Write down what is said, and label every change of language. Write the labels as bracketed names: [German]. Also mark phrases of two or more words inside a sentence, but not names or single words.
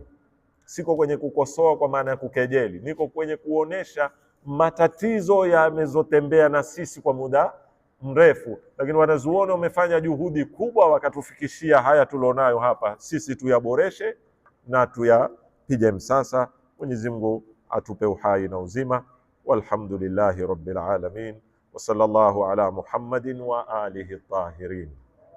[Swahili] Siko kwenye kukosoa kwa maana ya kukejeli. Niko kwenye kuonesha matatizo yamezotembea na sisi kwa muda mrefu. Lakini wanazuoni wamefanya juhudi kubwa wakatufikishia haya tulionayo hapa. Sisi tuyaboreshe na tuyapige msasa. Mwenyezi Mungu atupe uhai na uzima. [Arabic] والحمد لله رب العالمين. وصلى الله على محمد وآله الطاهرين.